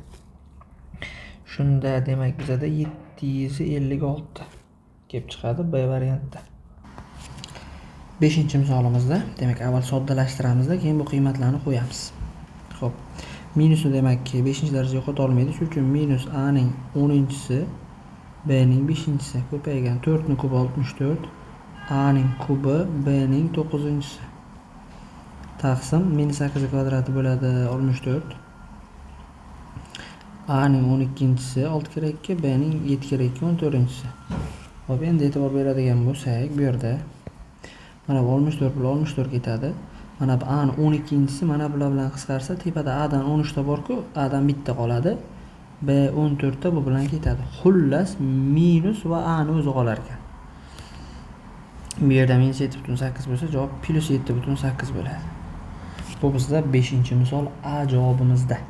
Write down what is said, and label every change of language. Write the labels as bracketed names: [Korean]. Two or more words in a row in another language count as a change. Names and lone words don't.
[Uzbek] Shunda demak bizada 756 kelib chiqadi B variantda. 5-misolimizda, demak, avval soddalashtiramizda, keyin bu qiymatlarni qo'yamiz. Xo'p. Minusni demak 5-darajaga yo'qota olmaydi. Shuning uchun minus A ning 10-si, B ning 5-si ko'paygan 4 ning kubi 64, A ning kubi B ning 9-si. Taqsim -8 kvadrati bo'ladi 64. A ning 12-si 6 kira 2, B ning 7 kira 2 14-si. Xo'p, endi e'tibor beradigan bo'lsak, bu yerda mana bu 64 bilan 64 ketadi. Mana bu A ning 12-si mana bular bilan qisqarsa, tepada A dan 13 ta bor-ku, A dan bitta qoladi. B 14 ta bu bilan ketadi. Xullas minus va A ni o'zi qolar ekan. Bu yerda -7.8 bo'lsa, javob +7.8 bo'ladi. Bu bizda 5-misol A javobimizda.